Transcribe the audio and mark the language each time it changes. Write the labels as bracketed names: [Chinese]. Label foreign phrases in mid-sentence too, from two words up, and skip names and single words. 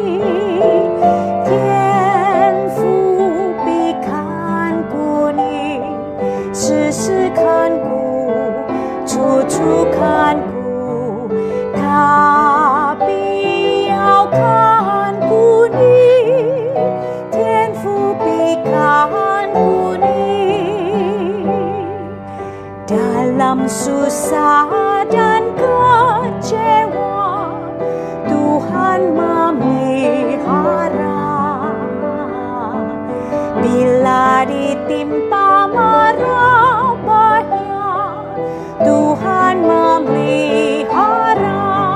[Chinese] 天父必看顾你，时时看顾，处处看顾，他必要看顾你，天父必看顾你。 [Indonesian] Dalam susah dan kecewa, Tuhan memelihara. Bila ditimpa mara bahaya, Tuhan memelihara.